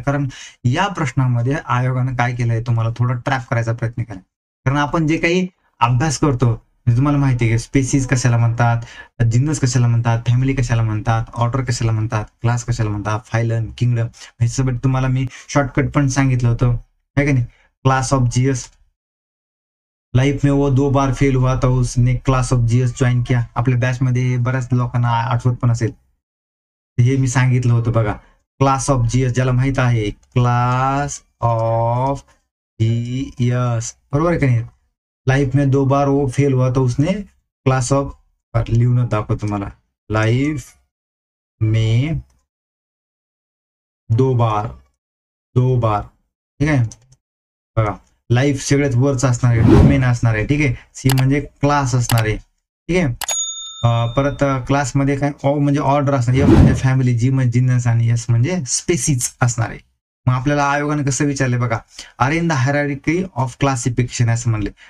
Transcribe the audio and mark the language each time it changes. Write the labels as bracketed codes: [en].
[mr] कारण या प्रश्नामध्ये आयोगानं काय केलंय, तुम्हाला थोडं ट्रॅप करायचा प्रयत्न केला. कारण आपण जे काही अभ्यास करतो तुम्हाला माहिती आहे की स्पेसीज कशाला म्हणतात, जिन्नस कशाला म्हणतात, फॅमिली कशाला म्हणतात, ऑर्डर कशाला म्हणतात, क्लास कशाला म्हणतात, फायलम, किंगडम, ह्याच्यासोबत तुम्हाला मी शॉर्टकट पण सांगितलं होतं है का नाही. [hi] क्लास ऑफ जीएस, लाइफ में वो 2 बार फेल हुआ था उसने क्लास ऑफ जीएस ज्वाइन किया. [mr] आपल्या बॅच मध्ये बऱ्याच लोकांना आठवत पण असेल, हे मी सांगितलं होतं बघा. क्लास ऑफ जीएस ज्याला माहित आहे, क्लास ऑफ जीएस बरोबर आहे का नाही. [hi] लाइफ में 2 बार वो फेल हुआ था उसने क्लास ऑफ, [mr] लिहून दाखवतो तुम्हाला, [hi] लाइफ में 2 बार [mr] ठीक आहे बघा. लाईफ सगळ्यात वरच असणार आहे, डोमेन असणार आहे. ठीक आहे, सी म्हणजे क्लास असणार आहे. ठीक आहे, परत क्लासमध्ये काय म्हणजे ऑर्डर असणार, एफ म्हणजे फॅमिली, जी म्हणजे जिन्नस आणि एस म्हणजे स्पेसीज असणार आहे. मग आपल्याला आयोगाने कसं विचारले बघा, [en] are in the hierarchy of classification [mr] असं म्हणले.